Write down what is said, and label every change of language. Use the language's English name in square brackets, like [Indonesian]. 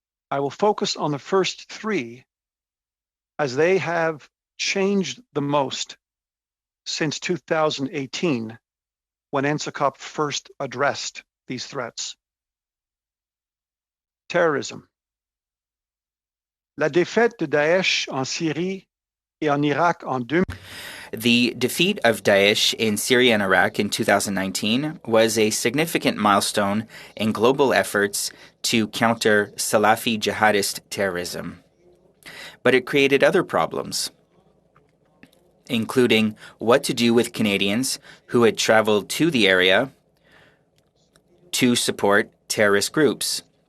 [English] I will focus on the first 3 as they have changed the most since 2018, when NSICOP first addressed these threats. Terrorism. [French] La défaite de Daesh en Syrie et en Irak en 2000. [English] The defeat of Daesh in Syria and Iraq in 2019 was a significant milestone in global efforts to counter Salafi jihadist terrorism. But it created other problems, including what to do with Canadians who had traveled to the area to support terrorist groups.